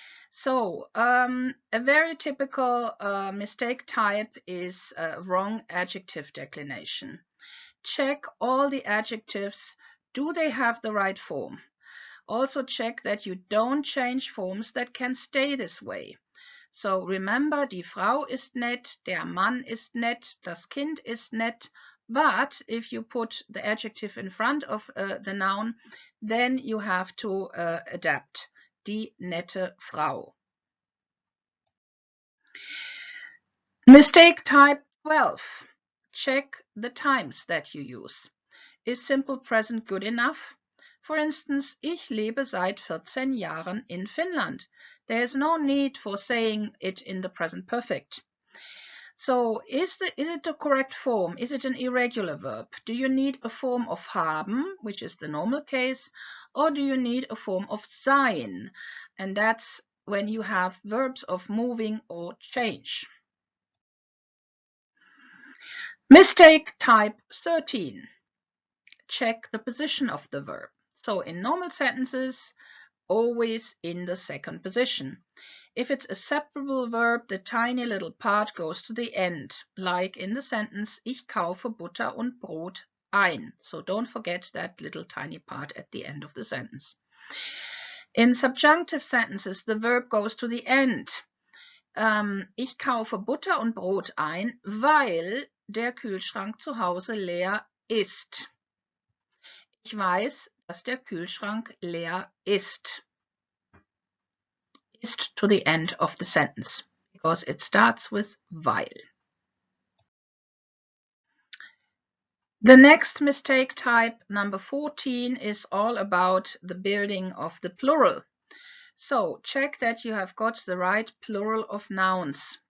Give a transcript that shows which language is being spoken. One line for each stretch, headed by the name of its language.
English: So a very typical mistake type is wrong adjective declination. Check all the adjectives. Do they have the right form? Also check that you don't change forms that can stay this way. So remember,
German: die Frau ist nett, der Mann ist nett, das Kind ist nett.
English: But if you put the adjective in front of the noun, then you have to adapt.
German: Die nette Frau.
English: Mistake type 12. Check the times that you use. Is simple present good enough? For instance,
German: ich lebe seit 14 Jahren in Finland.
English: There is no need for saying it in the present perfect. So is it the correct form? Is it an irregular verb? Do you need a form of haben, which is the normal case, or do you need a form of sein? And that's when you have verbs of moving or change. Mistake type 13. Check the position of the verb. So in normal sentences, always in the second position. If it's a separable verb, the tiny little part goes to the end, like in the sentence,
German: ich kaufe Butter und Brot ein.
English: So don't forget that little tiny part at the end of the sentence. In subjunctive sentences, the verb goes to the end.
German: Ich kaufe Butter und Brot ein, weil der Kühlschrank zu Hause leer ist. Ich weiß, dass der Kühlschrank leer ist.
English: Ist to the end of the sentence because it starts with weil. The next mistake type, number 14, is all about the building of the plural. So check that you have got the right plural of nouns.